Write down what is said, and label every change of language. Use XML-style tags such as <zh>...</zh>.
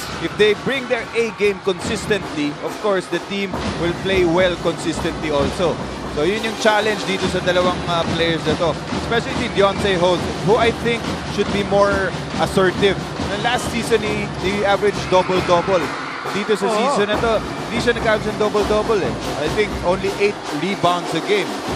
<en>If they bring their A game consistently, of course, the team will play well consistently also.</en> <tl>So yun yung challenge dito sa dalawang players na to. Especially si Deontay Holtz,</tl> <en>who I think should be more assertive. Last season, he averaged double-double.</en> <tl>Dito sa season na to, hindi siya nag-average ng double-double eh.</tl> <en>I think only 8 rebounds a game.</en>